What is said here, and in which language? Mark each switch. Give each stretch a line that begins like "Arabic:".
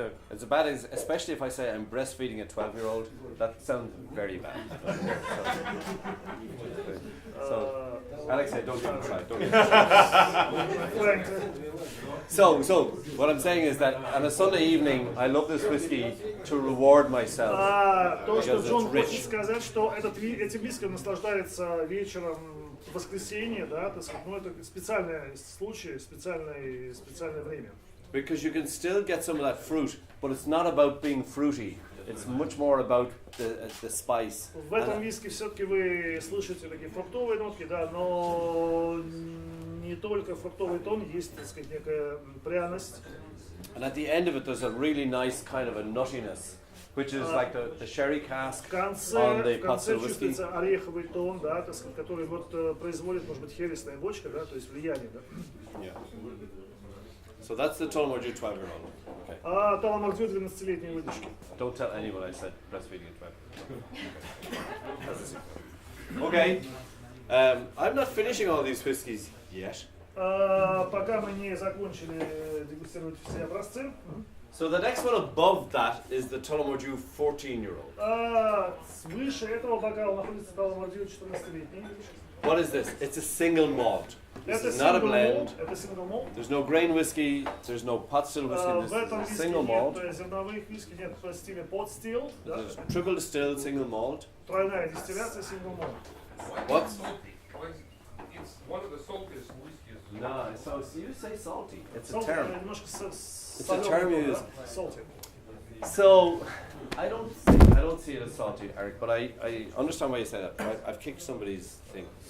English: It's a bad, especially if I say I'm breastfeeding a 12-year-old. That sounds very bad. So Alexei, don't get me tried. Don't get me tried. So what I'm saying is that on a Sunday evening, I love this whiskey to reward myself.
Russian: То, что Джон хочет сказать, что этим виски наслаждается вечером в воскресенье, да, так сказать, ну это специальный случай, специальное время.
English: Because you can still get some of that fruit, but it's not about being fruity. It's much more about the spice.
Russian: В этом виске все-таки вы слышите такие фруктовые нотки, да, но не только фруктовый тон, есть, так сказать, некая пряность.
English: And at the end of it, there's a really nice kind of a nuttiness, which is like the sherry cask on the pots of whiskey.
Russian: Чувствуется ореховый тон, да, так сказать, который вот производит, может быть, хересная бочка, да, то есть влияние, да.
English: Yeah. So that's the Tullamore Dew 12-year-old. Okay.
Russian: Tullamore Dew 12-летней выдержки.
English: Don't tell anyone I said breastfeeding at 12. Okay. I'm not finishing all these whiskies yet.
Russian: Пока мы не закончили дегустировать все образцы.
English: So the next one above that is the Tullamore Dew 14-year-old.
Russian: Выше этого бокала находится Tullamore Dew 14-летний.
English: What is this? It's a single malt. This
Russian: Это
English: is not a blend.
Russian: Это single malt.
English: There's no grain whiskey. There's no pot still whiskey.
Russian: В
English: This
Russian: этом
English: is a
Russian: виске
English: single malt.
Russian: нет зерновых виски, нет в стиле pot still. Да?
English: Triple distilled single malt.
Russian: Тройная дистилляция single malt.
English: What? It's one of the saltiest whiskeys. No, so you say salty. It's a Salty, term.
Russian: немножко
English: It's a term used. Salty. So I don't see it as salty, Eric, but I understand why you say that. I've kicked somebody's thing.